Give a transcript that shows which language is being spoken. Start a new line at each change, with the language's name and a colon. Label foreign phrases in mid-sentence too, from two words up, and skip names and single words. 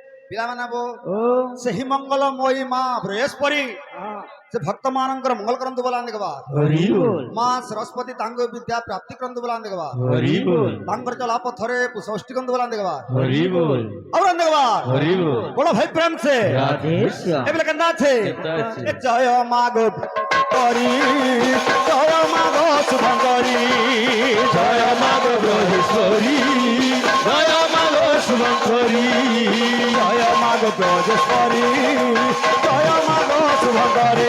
Odia: ପିଲାମାନେ ବୋ ଓ ସେହି ମଙ୍ଗଳମୟୀ ମା ବୃହସ୍ପତି ସେ ଭକ୍ତ ମାନଙ୍କର ମଙ୍ଗଳ କରନ୍ତୁ ବୋଲା ଦେଖବା ହରି ବୋଲ ମା ସରସ୍ୱତୀ ତାଙ୍କ ବିଦ୍ୟା ପ୍ରାପ୍ତି କରନ୍ତୁ ବୋଲା ଦେଖବା ହରି ବୋଲ ତାଙ୍କର ଚଲା ପଥରେ ଷଷ୍ଠୀ କରନ୍ତୁ ବୋଲା ଦେଖବା ହରି ବୋଲ ଆଉ ଦେଖବା
Bangla: হরি বল
Hindi: बड़ भाई प्रेम से
Bangla: রাধে শ্যাম এবেলে কেন্দা আছে কেন্দা আছে? এ জয় মা গো করি জয় মা গো শুভঙ্করী জয় মা গো ব্রজেশ্বরী জয় মা গো শুভঙ্করী জয় মা গো ব্রজেশ্বরী জয় মা গো শুভঙ্করী